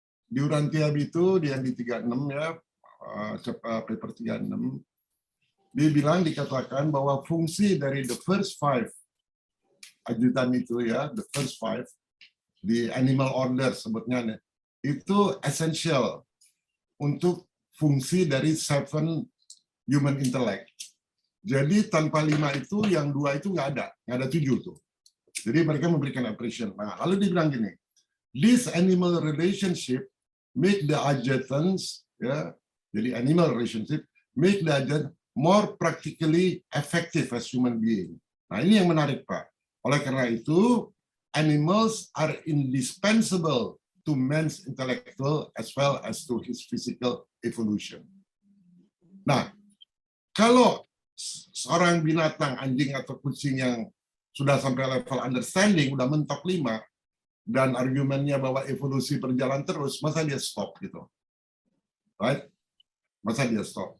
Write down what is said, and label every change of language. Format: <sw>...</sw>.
<id>Di Urantia itu yang di 36 ya, paper 36, dikatakan bahwa fungsi dari the first 5 ajudan itu ya, the first 5 di animal order sebutnya itu essential untuk fungsi dari 7 human intellect. Jadi tanpa 5 itu yang 2 itu nggak ada 7 tuh. Jadi mereka memberikan appreciation. Nah, lalu dibilang gini,</id> <en>this animal relationship make the adjutants ya, jadi animal relationship make the adjutant more practically effective as human being.</en> <id>Nah, ini yang menarik Pak. Oleh karena itu,</id> <en>animals are indispensable to man's intellectual as well as to his physical evolution.</en> <id>Nah, kalau seorang binatang, anjing atau kucing yang sudah sampai level understanding, udah mentok 5, dan argumennya bahwa evolusi berjalan terus, masa dia stop gitu? Right? Masa dia stop?</id>